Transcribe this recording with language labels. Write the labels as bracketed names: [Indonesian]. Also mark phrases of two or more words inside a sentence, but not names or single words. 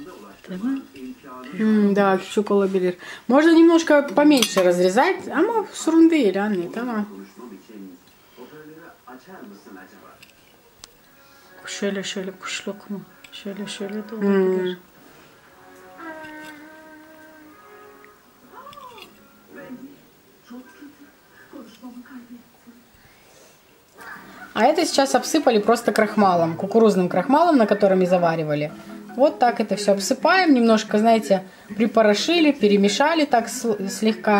[Russian] Да, [Turkish] çuçuk olabilir. [Russian] Можно немножко поменьше разрезать, [Turkish] ama sorun değil anne, tamam. Şöyle kuş lokumu. Şöyle de olabilir. [Russian] А это сейчас обсыпали просто крахмалом, кукурузным крахмалом, на котором и заваривали. Вот так это все обсыпаем, немножко, знаете, припорошили, перемешали так слегка.